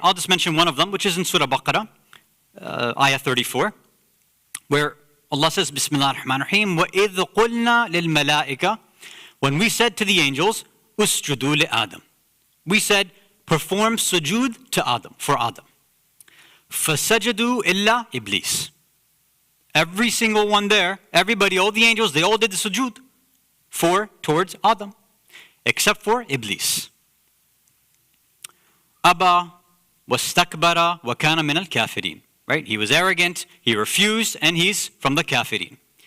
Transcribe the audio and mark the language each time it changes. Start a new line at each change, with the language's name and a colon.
English: I'll just mention one of them, which is in Surah Baqarah, ayah 34, where Allah says, Bismillah ar-Rahman ar-Rahim,
Arabic: وَإِذْ قُلْنَا لِلْمَلَائِكَةِ
English: When we said to the angels,
Arabic: Usjudu li Adam.
English: We said, perform sujood to Adam, for Adam.
Arabic: فَسَجَدُوا إِلَّا Iblis.
English: Every single one there, everybody, all the angels, they all did the sujood towards Adam, except for Iblis.
Arabic: Aba wastakbara wa kana min al-kafirin.
English: Right? He was arrogant, he refused, and he's from the kafirin.